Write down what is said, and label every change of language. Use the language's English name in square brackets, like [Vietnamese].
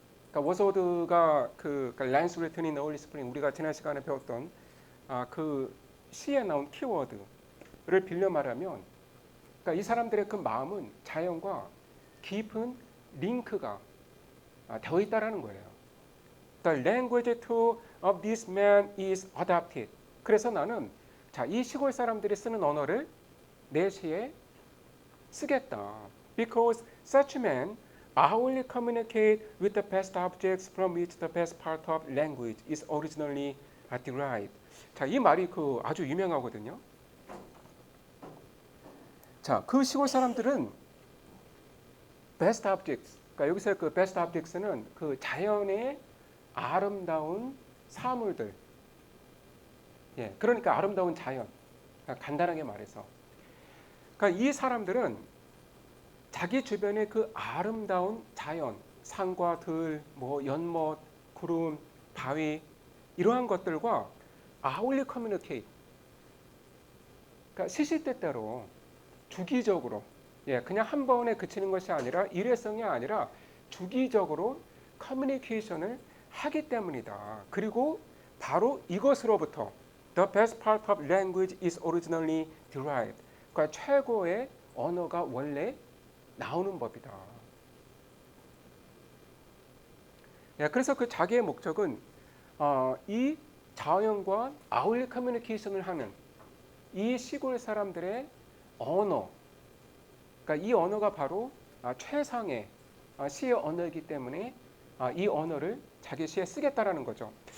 [Korean] 그러니까 워서드가 그 란스 리튼 인 어울리 스프링 우리가 지난 시간에 배웠던 그 시에 나온 키워드를 빌려 말하면 그러니까 이 사람들의 그 마음은 자연과 깊은 링크가 되어 있다라는 거예요. [English] The language too of this man is adapted. [Korean] 그래서 나는 이 시골 사람들이 쓰는 언어를 내 시에 쓰겠다. [English] Because such men only communicate with the past objects from which the best part of language is originally derived. [Korean] 이 말이 그 아주 유명하거든요. 그 시골 사람들은 [English] best objects. [Korean] 그러니까 여기서 그 [English] best objects [Korean] 는 그 자연의 아름다운 사물들. 예, 그러니까 아름다운 자연. 간단하게 말해서. 그러니까 이 사람들은 자기 주변의 그 아름다운 자연, 산과 들, 뭐 연못, 구름, 바위 이러한 것들과 아울리 커뮤니케이트. 그러니까 시시때때로 주기적으로, 예, 그냥 한 번에 그치는 것이 아니라 일회성이 아니라 주기적으로 커뮤니케이션을 하기 때문이다. 그리고 바로 이것으로부터 [English] the best part of language is originally derived. [Korean] 그러니까 최고의 언어가 원래 나오는 법이다. 예, 그래서 그 자기의 목적은 이 자연과 아울리 커뮤니케이션을 하는 이 시골 사람들의 언어, 그러니까 이 언어가 바로 최상의 시의 언어이기 때문에 이 언어를 자기 시에 쓰겠다라는 거죠.